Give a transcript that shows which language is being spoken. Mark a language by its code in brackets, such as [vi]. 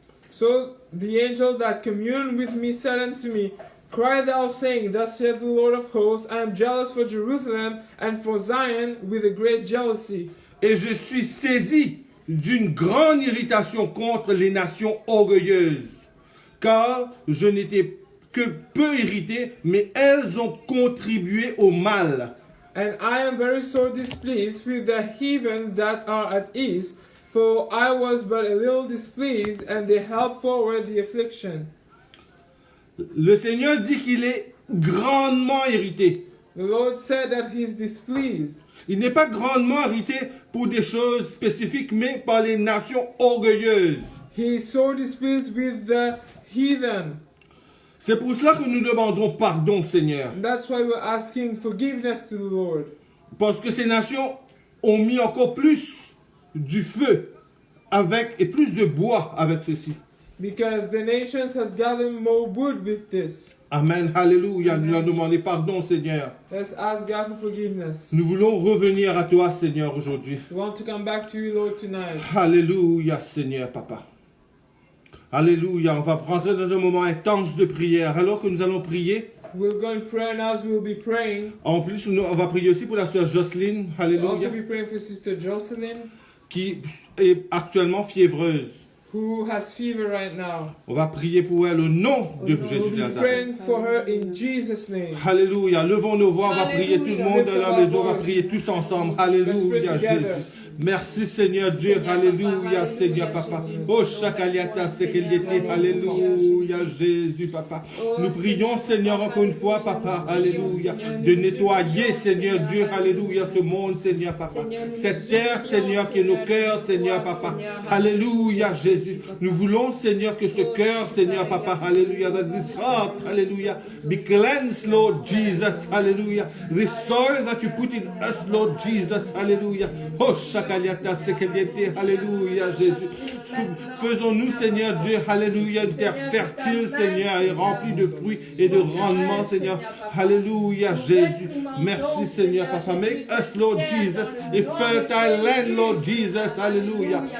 [en] So the angel that communed with me said unto me, cry thou, saying, thus saith the Lord of hosts, I am jealous for Jerusalem and for Zion with a great jealousy. [fr] Et je suis saisi d'une grande irritation contre les nations orgueilleuses, car je n'étais que peu irrité, mais elles ont contribué au mal. [en] And I am very sore displeased with the heathen that are at ease, for I was but a little displeased, and they helped forward the affliction. [fr] Le Seigneur dit qu'il est grandement irrité. [en] The Lord said that he is displeased. [fr] Il n'est pas grandement irrité pour des choses spécifiques, mais par les nations orgueilleuses. [en] He is sore displeased with the heathen. [fr] C'est pour cela que nous demandons pardon, Seigneur. [en] And that's why we're asking forgiveness to the Lord. [fr] Parce que ces nations ont mis encore plus du feu avec et plus de bois avec ceci. [en] Because the nations has gathered more wood with this. [fr] Amen, alléluia. Nous leur demandons pardon, Seigneur. [en] Let's ask God for forgiveness. [fr] Nous voulons revenir à toi, Seigneur, aujourd'hui. [en] We want to come back to you, Lord, tonight. [fr] Alléluia, Seigneur, Papa. Alléluia. On va rentrer dans un moment intense de prière. Alors que nous allons prier, [en] We'll go in prayer and as we'll be praying. [fr] en plus, on va prier aussi pour la sœur Jocelyne, [en] We'll also [fr] alléluia, [en] be praying for Sister Jocelyn, [fr] qui est actuellement fiévreuse. [en] who has fever right now. [fr] On va prier pour elle au nom de Jésus [en] We'll [fr] de [en] be [fr] Nazareth. [en] praying for her in Jesus' name. [fr] Alléluia. Levons nos voix, on va prier tout le monde dans la maison, on va prier tous ensemble. Alléluia, [en] Let's pray together. [fr] Jésus. Merci Seigneur Dieu, alléluia Seigneur Papa. Oh Shakaliata Sekeliete, alléluia Jésus Papa. Nous prions Seigneur encore une fois Papa, alléluia, de nettoyer Seigneur Dieu, alléluia ce monde Seigneur Papa. Cette terre Seigneur qui est nos cœurs Seigneur Papa, alléluia Jésus. Nous voulons Seigneur que ce cœur Seigneur Papa, alléluia, [en] that this heart, hallelujah, be cleansed Lord Jesus, hallelujah. This soil that you put in us Lord Jesus, hallelujah. Oh Shakaliata Sekeliete, alléluia Jésus. [fr] Faisons-nous Seigneur Dieu, alléluia, une terre fertile Seigneur et remplie de fruits et de rendements Seigneur, alléluia Jésus. Merci Seigneur Papa. [en] Make us Lord Jesus a fertile land Lord Jesus, alléluia.